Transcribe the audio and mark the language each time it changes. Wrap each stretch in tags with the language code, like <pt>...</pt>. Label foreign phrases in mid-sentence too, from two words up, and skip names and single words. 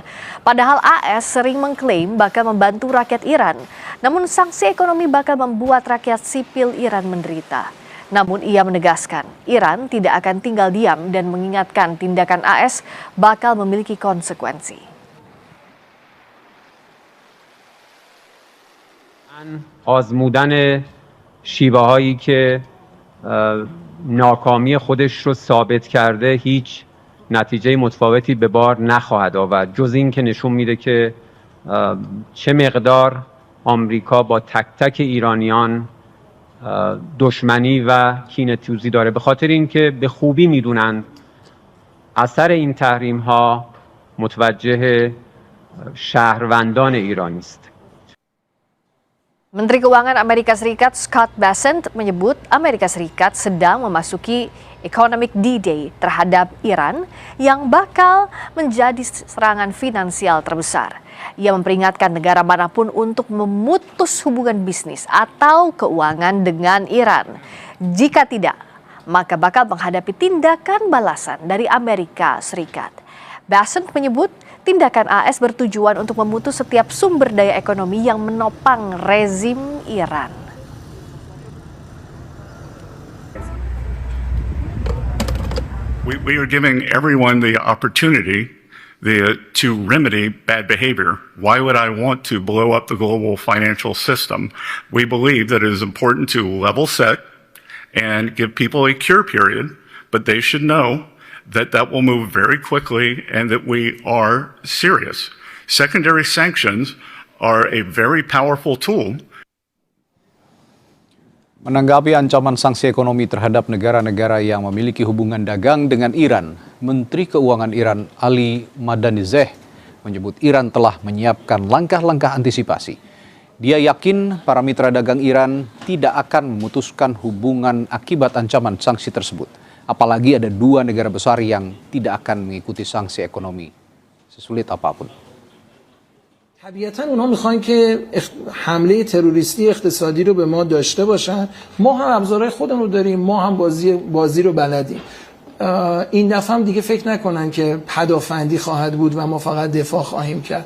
<id>Padahal AS sering mengklaim bakal membantu rakyat Iran. Namun sanksi ekonomi bakal membuat rakyat sipil Iran menderita. Namun ia menegaskan, Iran tidak akan tinggal diam dan mengingatkan tindakan AS bakal memiliki konsekuensi.</id> <fa>آزمودن شیوه هایی که ناکامی خودش رو ثابت کرده هیچ نتیجه متفاوتی به بار نخواهد آورد جز این که نشون میده که چه مقدار آمریکا با تک تک ایرانیان دشمنی و کینه‌توزی داره به خاطر اینکه به خوبی میدونن اثر این تحریم ها متوجه شهروندان ایرانی است.</fa> <id>Menteri Keuangan Amerika Serikat Scott Bessent menyebut Amerika Serikat sedang memasuki</id> <en>economic D-Day</en> <id>terhadap Iran yang bakal menjadi serangan finansial terbesar. Ia memperingatkan negara manapun untuk memutus hubungan bisnis atau keuangan dengan Iran. Jika tidak, maka bakal menghadapi tindakan balasan dari Amerika Serikat. Bessent menyebut tindakan AS bertujuan untuk memutus setiap sumber daya ekonomi yang menopang rezim Iran.</id> <en>We are giving everyone the opportunity to remedy bad behavior. Why would I want to blow up the global financial system? We believe that it is important to level set and give people a cure period, but they should know that will move very quickly and that we are serious. Secondary sanctions are a very powerful tool.</en> <id>Menanggapi ancaman sanksi ekonomi terhadap negara-negara yang memiliki hubungan dagang dengan Iran, Menteri Keuangan Iran Ali Madanizeh menyebut Iran telah menyiapkan langkah-langkah antisipasi. Dia yakin para mitra dagang Iran tidak akan memutuskan hubungan akibat ancaman sanksi tersebut. Apalagi ada 2 negara besar yang tidak akan mengikuti sanksi ekonomi sesulit apapun.</id> <fa>طبیعتاً اونا میخوان که حمله تروریستی اقتصادی رو به ما داشته باشن. ما هم ابزارهای خودمون رو داریم، ما هم بازی رو بلدیم. این دفعه هم دیگه فکر نکنن که پدافندی خواهد بود و ما فقط دفاع خواهیم کرد.</fa>